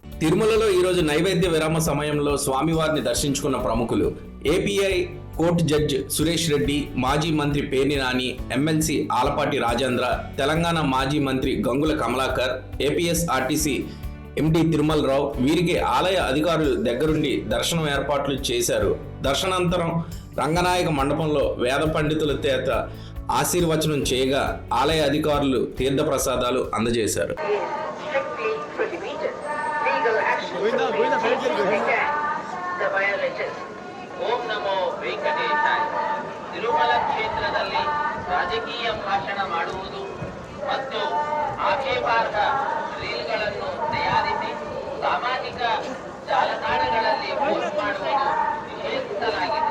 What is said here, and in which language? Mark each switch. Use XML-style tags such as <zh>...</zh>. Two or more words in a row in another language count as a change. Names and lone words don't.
<te>తిరుమలలో ఈరోజు నైవేద్య విరామ సమయంలో స్వామివారిని దర్శించుకున్న ప్రముఖులు ఏపీఐ కోర్టు జడ్జి సురేష్ రెడ్డి, మాజీ మంత్రి పేర్ని నాని, ఎమ్మెల్సీ ఆలపాటి రాజేంద్ర, తెలంగాణ మాజీ మంత్రి గంగుల కమలాకర్, ఏపీఎస్ఆర్టీసీ ఎండి తిరుమలరావు వీరికి ఆలయ అధికారులు దగ్గరుండి దర్శనం ఏర్పాట్లు చేశారు. దర్శనానంతరం రంగనాయక మండపంలో వేద పండితుల చేత ఆశీర్వచనం చేయగా ఆలయ అధికారులు తీర్థప్రసాదాలు అందజేశారు.</te> <kn>ಓಂ ನಮೋ ವೆಂಕಟೇಶಾಯ. ತಿರುಮಲ ಕ್ಷೇತ್ರದಲ್ಲಿ ರಾಜಕೀಯ ಭಾಷಣ ಮಾಡುವುದು ಮತ್ತು ಆಕ್ಷೇಪಾರ್ಹ ರೀಲ್ಗಳನ್ನು ತಯಾರಿಸಿ ಸಾಮಾಜಿಕ ಜಾಲತಾಣಗಳಲ್ಲಿ ಪೋಸ್ಟ್ ಮಾಡುವುದು ನಿಷೇಧಿಸಲಾಗಿದೆ.</kn>